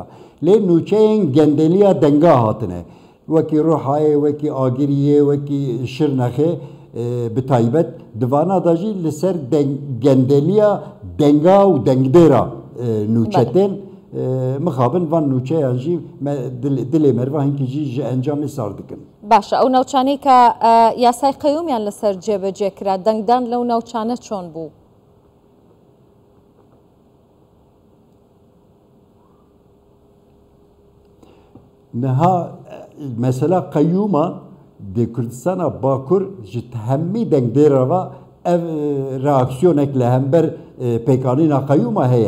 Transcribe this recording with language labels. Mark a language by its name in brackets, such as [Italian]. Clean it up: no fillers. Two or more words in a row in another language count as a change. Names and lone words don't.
[Kurdish] Lê nûçeyên gendeliya denga hatine. Wekî Ruhayê, wekî Agiriyê, wekî Şirnexê bi taybet divana da jî li ser gendeliya denga û dengdêra nûçetên mixabin van nûçeyan jî dilê meriva hinkî jî ji encamê sar dikin. [Central Kurdish] Başa. Ew navçanەی کە یاسای قەیومیان لەسەر جێبەجێ کرا دەنگدان لەو ناوچانە چۆن بوو؟ [Kurdish] Niha mesela qeyûma di Kurdistana Bakur ji hemî dengdêra ve ev reaksiyonek li hember pêkanîna qeyûma heye.